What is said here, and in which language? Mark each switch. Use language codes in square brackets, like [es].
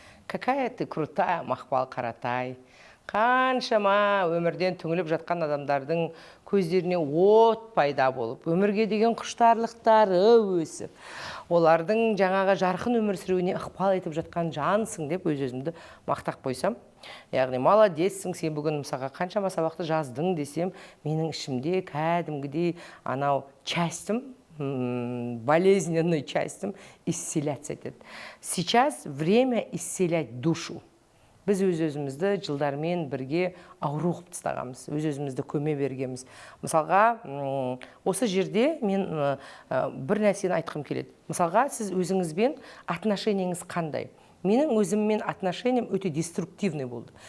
[ru] Какая ты крутая, [kk] Мақпал Қаратай. Қаншама өмірден түңіліп жатқан адамдардың көздеріне от пайда болып, өмірге деген құштарлықтары өсіп, олардың жаңағы жарқын өмір сүруіне ықпал етіп жатқан жансың деп өз-өзімді мақтап қойсам. Яғни молодецсің, сен бүгін мысалға қаншама сабақты жаздың десем, менің ішімде кәдімгідей анау [ru] частым, болезненной частым исцеляться [kk] етеді. [ru] Сейчас время исцелять душу. [kk] Біз өз-өзімізді жылдармен бірге ауру қып тастағанбыз, өз-өзімізді көме бергенбіз. Мысалға, осы жерде мен бір нәрсені айтқым келеді. Мысалға, сіз өзіңізбен отношениеңіз қандай? Менің өзіммен отношениям өте деструктивный болды.